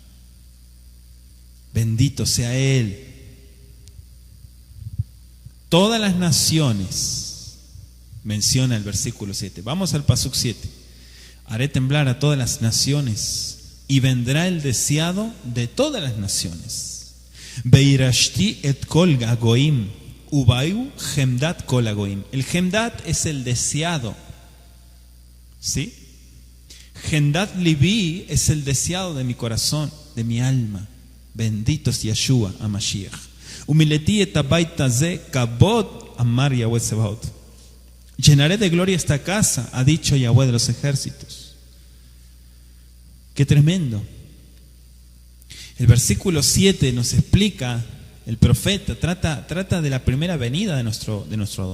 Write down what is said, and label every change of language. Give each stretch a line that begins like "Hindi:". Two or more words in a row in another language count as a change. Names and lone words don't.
Spanish: Bendito sea Él. Todas las naciones, menciona el versículo 7. Vamos al pasuk 7. Haré temblar a todas las naciones y vendrá el deseado de todas las naciones.
Hebrew: והרעשתי את כל הגוים ובאו חמדת כל הגוים.
Spanish: El hemdat es el deseado, ¿sí?
Hebrew: חמדת לבי
Spanish: es el deseado de mi corazón, de mi alma. Bendito es Yeshua HaMashiach.
Hebrew: ומלאתי את הבית הזה כבוד אמר יהוה צבאות.
Spanish: Llenaré de gloria esta casa, ha dicho Yahweh de los ejércitos. Qué tremendo. El versículo 7 nos explica, el profeta trata de la primera venida de nuestro Adón.